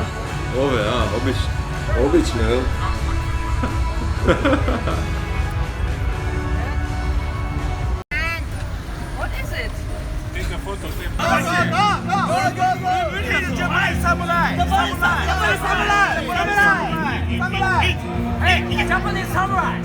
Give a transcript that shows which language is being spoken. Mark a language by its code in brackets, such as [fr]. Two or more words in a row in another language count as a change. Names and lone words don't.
[hr] Ove, obično. Obično, jel? [en] What is it? [hr] Snimka foto, snimka. [en] Japanese samurai!